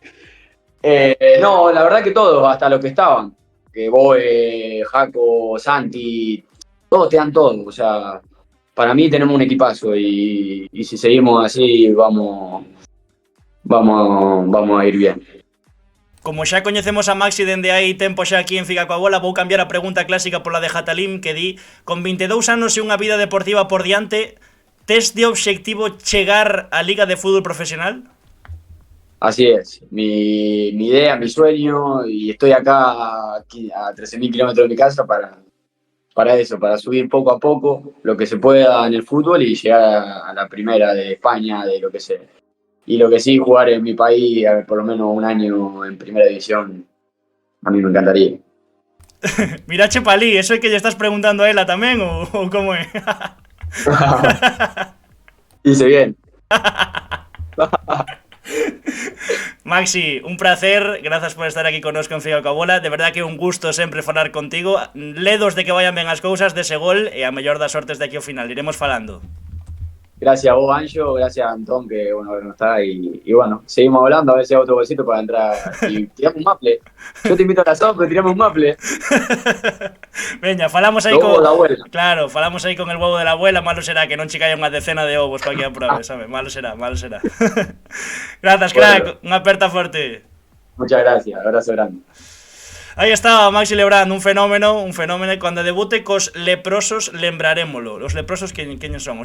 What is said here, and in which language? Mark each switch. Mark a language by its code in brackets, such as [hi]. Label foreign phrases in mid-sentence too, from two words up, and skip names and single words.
[es] no, la verdad que todos, hasta los que estaban, que Boe, Jaco, Santi, todos te dan todo. O sea, para mí tenemos un equipazo y si seguimos así vamos a ir bien. [gl] Como xa coñecemos a Maxi dende hai tempo xa aquí en Figa coa Bola, vou cambiar a pregunta clásica pola de Jatalim, que di: con 22 anos e unha vida deportiva por diante, tes de obxectivo chegar á Liga de Fútbol Profesional? [es] Así es, mi idea, mi sueño, y estoy acá a 13.000 kilómetros de mi casa para eso, para subir poco a poco lo que se pueda en el fútbol y llegar a la primera de España, de lo que sea. Y lo que sí, jugar en mi país, a ver, por lo menos un año en primera división, a mí me encantaría. [gl] Mirache palí, eso é que lle estás preguntando a ela tamén ou como é? [es] Hice bien. [gl] Maxi, un placer, grazas por estar aquí connosco en Figa coa Bola. De verdad que é un gusto sempre falar contigo. Ledos de que vayan ben as cousas dese gol e a mellor das sortes de aquí ao final. Iremos falando. [es] Gracias a vos, Anjo, gracias a Antón, que bueno, no está, y bueno, seguimos hablando, a ver si hay otro bolsito para entrar y tiramos un maple. Yo te invito a la sopa, tiramos un maple. [gl] Veña, falamos aí [es] con la abuela. Claro, [gl] falamos aí [es] con el huevo de la abuela. [gl] Malo será que non che caia unha decena de ovos para que a prove, sabe? Malo será. Grazas, crack, unha aperta forte. [es] Muchas gracias, abrazo grande. [gl] Aí estaba Maxi Lebrán, un fenómeno. Cando debute cos leprosos lembrarémolo. Os leprosos queños son?